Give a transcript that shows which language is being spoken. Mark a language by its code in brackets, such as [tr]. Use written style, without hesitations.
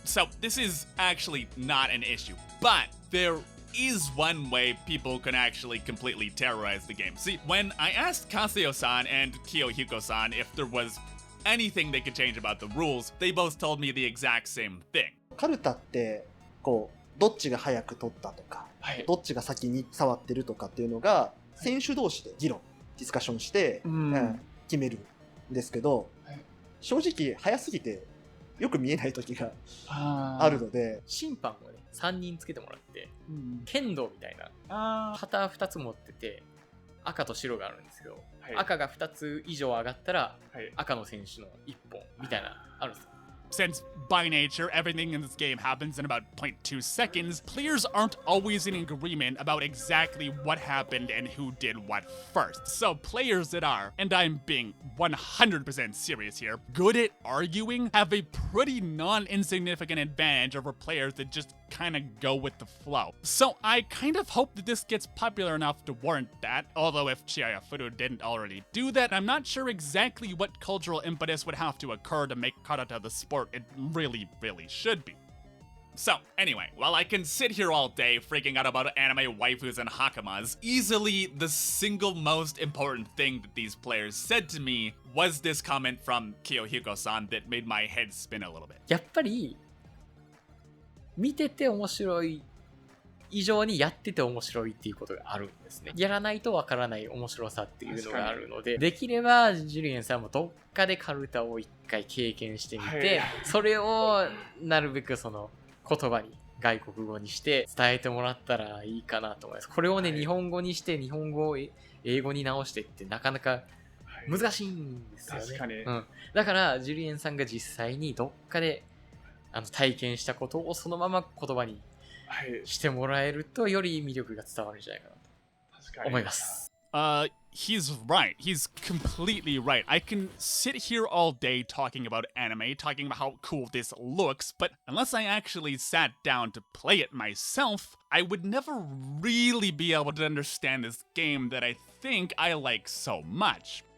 [en] So this is actually not an issue, but there is one way people can actually completely terrorize the game. See, when I asked Kazuyo-san and Kyohiko-san if there was anything they could change about the rules, they both told me the exact same thing. [ja] カルタってこうどっちが早く取ったとか、どっちが先に触ってるとかっていうのが選手同士で議論ディスカッションして、決めるんですけど、正直早すぎてよく見えない時があるので、審判をね3人つけてもらって、剣道みたいな旗2つ持ってて赤と白があるんですけど、赤が2つ以上上がったら、赤の選手の1本みたいなあるんですよ。 [en] Since, by nature, everything in this game happens in about 0.2 seconds, players aren't always in agreement about exactly what happened and who did what first. So players that are, and I'm being 100% serious here, good at arguing have a pretty non-insignificant advantage over players that just kind of go with the flow. So I kind of hope that this gets popular enough to warrant that, although if Chihayafuru didn't already do that, I'm not sure exactly what cultural impetus would have to occur to make karuta the sport it really should be. So, anyway, while I can sit here all day freaking out about anime waifus and hakamas, easily the single most important thing that these players said to me was this comment from Kyohiko-san that made my head spin a little bit. [ja] やっぱり見てて面白い以上にやってて面白いっていうことがあるんですね。やらないとわからない面白さっていうのがあるので、できればジュリエンさんもどっかでカルタを一回経験してみて、それをなるべくその言葉に外国語にして伝えてもらったらいいかなと思います。これをね、日本語にして日本語を英語に直してってなかなか難しいんですよね。確かに。だからジュリエンさんが実際にどっかで体験したことをそのまま言葉にしてもらえるとより魅力が伝わるんじゃないかなと思います。 [en] He's right. He's completely right. I can sit here all day talking about anime, talking about how cool this looks, but unless I actually sat down to play it myself, I would never really be able to understand this game that I think I like so much.